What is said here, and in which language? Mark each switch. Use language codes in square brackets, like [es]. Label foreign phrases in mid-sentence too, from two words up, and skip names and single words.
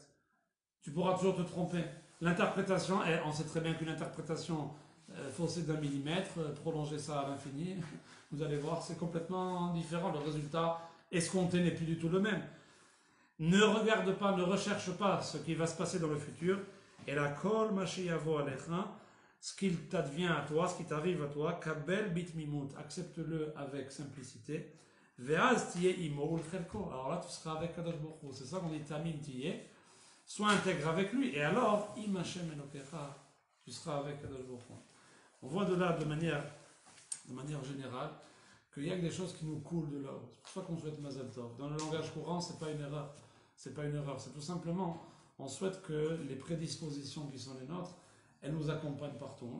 [fr] Tu pourras toujours te tromper. L'interprétation, on sait très bien qu'une interprétation faussée d'1 millimètre, prolonger ça à l'infini, vous allez voir, c'est complètement différent. Le résultat escompté n'est plus du tout le même. Ne regarde pas, ne recherche pas ce qui va se passer dans le futur. [he] ועל כל מה שיבוא עליך, [fr] ce qu'il t'advient à toi, ce qui t'arrive à toi, [he] קבל בתמימות, [fr] accepte-le avec simplicité. [he] ואז תהיה עמו ולחלקו. [fr] Alors là, tu seras avec Kadosh Baruch Hu. C'est ça qu'on dit [he] תמים תהיה. [fr] Sois intègre avec lui. Et alors, [he] עם השם אלוקיך, [fr] tu seras avec Kadosh Baruch Hu. On voit de là, de manière générale, qu'il y a que des choses qui nous coulent de là-haut. C'est pour ça qu'on souhaite [he] מזל טוב. [fr] Dans le langage courant, c'est pas une erreur. C'est pas une erreur. C'est tout simplement, on souhaite que les prédispositions qui sont les nôtres, elles nous accompagnent partout.